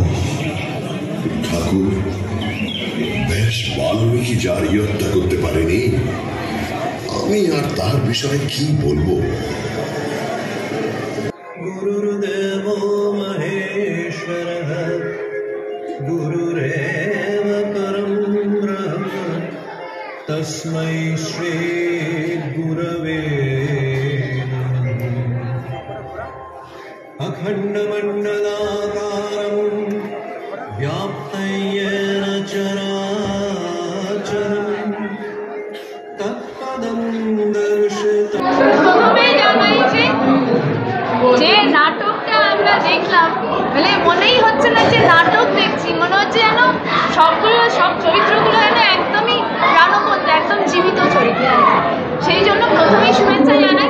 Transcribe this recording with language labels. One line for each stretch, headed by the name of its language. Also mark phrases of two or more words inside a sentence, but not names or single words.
Bangla: ঠাকুর বেশ বাল্মীকি যার হত্যা করতে পারেনি, আমি আর তার বিষয়ে কি বলবো?
Sanskrit: गुरुदेव महेश्वर, गुरुरेव परम ब्रह्म, तस्मै श्री गुरवे अखण्डमण्डलाकारं व्याप्तं चराचरं तत्पदं दर्शितं।
Bangla: প্রথমেই জানাই যে নাটকটা আমরা দেখলাম, মানে মনেই হচ্ছে না যে নাটক দেখছি, মনে হচ্ছে যেন সব চরিত্রগুলো যেন একদমই প্রাণবন্ত একদম জীবিত চরিত্র। সেই জন্য প্রথমেই শুভেচ্ছা জানাই।